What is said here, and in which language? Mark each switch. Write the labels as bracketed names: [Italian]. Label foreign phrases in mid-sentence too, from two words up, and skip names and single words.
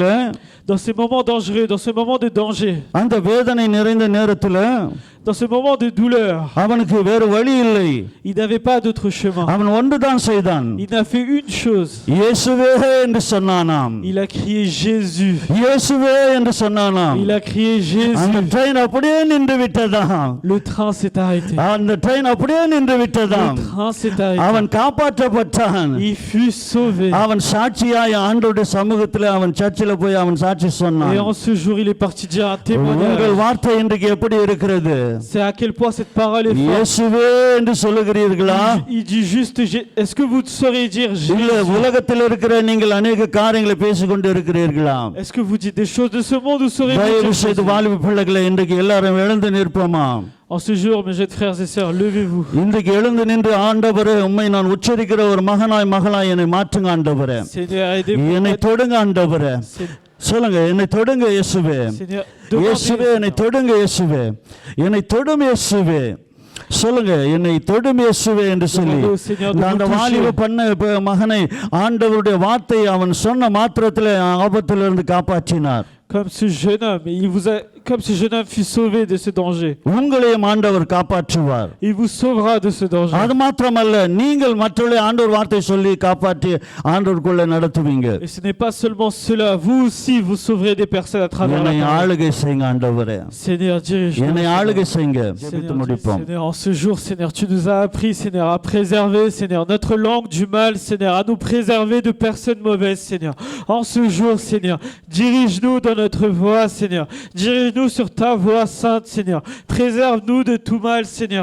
[French] Dans ces moments dangereux, dans ce moment de danger, [Tamil] அந்த வேதனை நிறைந்த நேரத்துல [French] dans ce moment de douleur, [Tamil] அவனுக்கு வேறு வழி இல்லை. [French] il n'avait pas d'autre chemin. [Tamil] அவன் ஒன்றுதான் செய்தான். [French] Il n'a fait une chose. [Tamil] இயேசுவே என்று சொன்னானாம். [French] Il a crié Jésus. [Tamil] இயேசுவே என்று சொன்னானாம். [French] Il a crié Jésus. [Tamil] அந்த ட்ரெயின் அப்படியே நின்று விட்டதாம். [French] Le train s'est arrêté. [Tamil] அந்த ட்ரெயின் அப்படியே நின்று [French] Le [Tamil] விட்டதாம். [French] train s'est arrêté. [Tamil] அவன் காப்பாற்றப்பட்டான். [French] Il fut sauvé. [Tamil] அவன் சாட்சியாய் ஆண்டவருடைய சமூகத்தில் அவன் சர்ச்சில் போய் அவன் சாட்சி [French] Et [Tamil] சொன்னான். [French] en ce jour, il est parti dire un [Tamil] உங்கள் [French] témoignage. [Tamil] வார்த்தை இன்றைக்கு எப்படி இருக்கிறது? [French] C'est à quel point cette parole est forte. [Tamil] இயேசுவே என்று சொல்லுகிறீர்களா? [French] Il dit juste, est-ce que vous saurez dire [Tamil] இல்ல [French] Jésus? [Tamil] உலகத்தில் இருக்கிற நீங்கள் அநேக காரியங்களை பேசிக்கொண்டு இருக்கிறீர்களா? [French] Est-ce que vous dites des choses de ce monde ou saurez-vous [Tamil] தயவு [French] dire [Tamil] செய்து [French] Jésus? [Tamil] வாலிப பிள்ளைகளை இன்றைக்கு எல்லாரும் எழுந்து நிற்போமா? [French] En ce jour, mes jeunes frères et sœurs, levez-vous. [Tamil] இன்றைக்கு எழுந்து நின்று ஆண்டவரே உம்மை நான் உச்சரிக்கிற ஒரு மகனாய் மகளாய் என்னை மாற்றுங்க ஆண்டவரே. [French] Seigneur, aidez-moi. [Tamil] என்னை தொடுங்க ஆண்டவரே. சொல்லுங்க என்னை தொடுங்க இயேசுவே. [French] Seigneur, [Tamil] இயேசுவே என்னை [French] demandez. [Tamil] தொடுங்க இயேசுவே. என்னை தொடும் இயேசுவே. சொல்லுங்க என்னை தொடும் இயேசுவே என்று சொல்லி அந்த வாலிப பண்ண மகனை ஆண்டவருடைய வார்த்தை அவன் சொன்ன மாத்திரத்தில் ஆபத்திலிருந்து காப்பாற்றினார். [French] Comme ce jeune homme, comme ce jeune homme fut sauvé de ce danger. [Tamil] உங்களையும் ஆண்டவர் காப்பாற்றுவார். [French] Il vous sauvera de ce danger. [Tamil] அது மாத்திரமல்ல நீங்கள் மற்றவர்களை ஆண்டவர் வார்த்தை சொல்லி காப்பாற்றி ஆண்டவருக்குள்ள நடத்துவீங்க. [French] Et ce n'est pas seulement cela, vous aussi vous sauverez des personnes à travers la [Tamil] என்னை [French] parole. [Tamil] ஆளுகை செய்யுங்க ஆண்டவரே. [French] Seigneur, dirige-nous. [Tamil] என்னை ஆளுகை செய்யுங்க. ஜெபித்து [French] Seigneur, [Tamil] முடிப்போம். [French] Seigneur, en ce jour, Seigneur, tu nous as appris, Seigneur, à préserver, Seigneur, notre langue du mal, Seigneur, à nous préserver de personnes mauvaises, Seigneur. En ce jour, Seigneur, dirige-nous dans notre voie, Seigneur. Dirige-nous sur ta voie sainte, Seigneur. Préserve-nous de tout mal, Seigneur.